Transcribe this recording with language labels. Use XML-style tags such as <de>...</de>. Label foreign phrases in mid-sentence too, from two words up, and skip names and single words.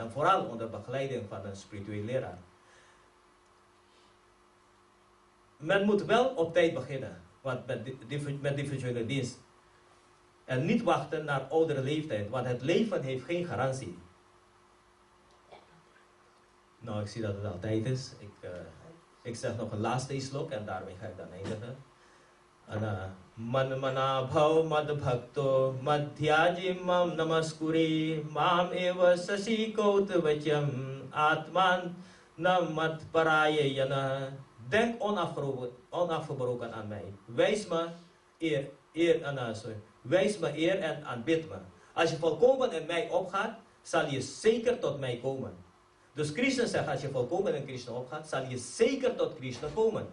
<nl>En vooral onder begeleiding van een spiritueel leraar. Men moet wel op tijd beginnen. Want met diffusionele dienst. En niet wachten naar oudere leeftijd. Want het leven heeft geen garantie. Nou, ik zie dat het al tijd is. Ik zeg nog een laatste slok en daarmee ga ik dan eindigen.</nl> <sa>मन्मना भव मद् भक्तो मध्याजिमम् नमस्कुरि माम् एव ससि कौतवचम् आत्मन् नमत् परायण.</sa> <nl>Denk onafgebroken aan mij. Wijs me eer en aanbid me. Als je volkomen in mij opgaat, zal je zeker tot mij komen. Dus Krishna zegt, als je volkomen in Krishna opgaat, zal je zeker tot Krishna komen.</nl>